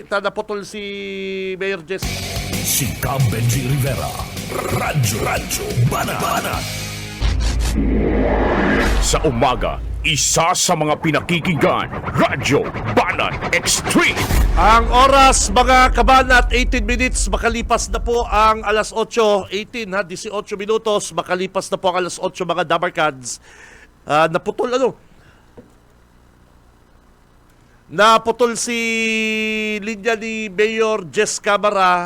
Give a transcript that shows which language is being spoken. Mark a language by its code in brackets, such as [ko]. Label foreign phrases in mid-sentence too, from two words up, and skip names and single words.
[tl] Naputol si Mayor Jess. Si Cam Benji Rivera. Radyo Banat. Sa umaga, isa sa mga pinakikinggan, Radyo Banat Extreme. Ang oras, mga kabanat, 18 minutes, makalipas na po ang alas 8, 18 minutos, makalipas na po ang alas 8, mga Dabarkads. Naputol si linya ni Mayor Jess Camara.